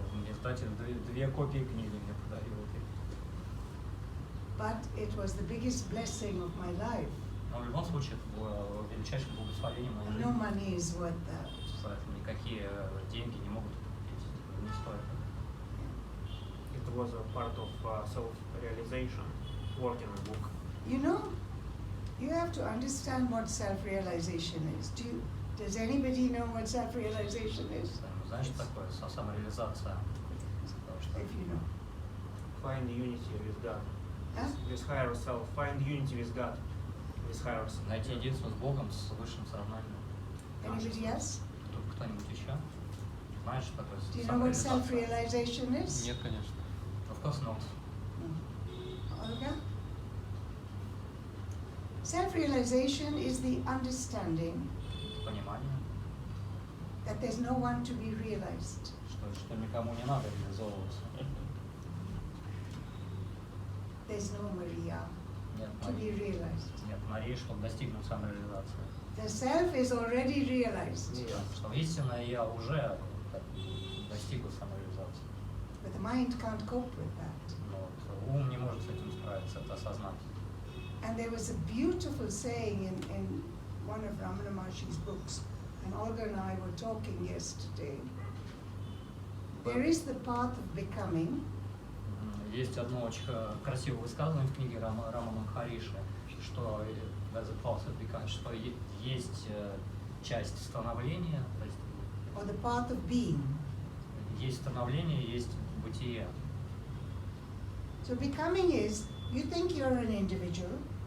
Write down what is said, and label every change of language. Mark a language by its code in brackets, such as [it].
[ru] Издатель 2 копии книги мне подарил. [en] But it was the biggest blessing of my life. [ru] Но в любом случае это было величайшим благословением моей [en] And [ru] жизни. [en] no money is worth that. [ru] Поэтому никакие деньги не могут купить, не стоят. [en] It was a part of self-realization, working on book. You know, you have to understand what self-realization is. Does anybody know what self-realization is? [ru] Знаешь, что такое самореализация? Потому что [en] If you know. Find unity with God, Huh? with higher self. Find unity with God, with higher self. [ru] найти единство с Богом, с высшим сознанием. [en] Anybody else? [ru] Кто-нибудь еще? Знаешь, что такое [en] Do you know what [ru] самореализация? [en] self-realization is? [ru] Нет, конечно. [en] Of course not. Olga? Self-realization is the understanding [ru] Понимание, [en] that there's no one to be realized. [ru] что никому не надо реализовываться. [en] There's no Maria [ru] Нет [en] to be [ru] Марии, [en] realized. [ru] нет Марии, чтобы достигнуть самореализации. [en] The self is already realized, [ru] Что истинное я уже достигла самореализации. [en] but the mind can't cope with that. [ru] Но вот ум не может с этим справиться, это осознать. [en] And there was a beautiful saying in one of Ramana Maharshi's books, and Olga and I were talking yesterday. There is the path of becoming, [ru] Есть одно очень красивое высказывание в книге Рамана Махариши, что что есть часть становления, то есть [en] or the path of being. [ru] есть становление, есть бытие. [en] So becoming is, you think you're an individual,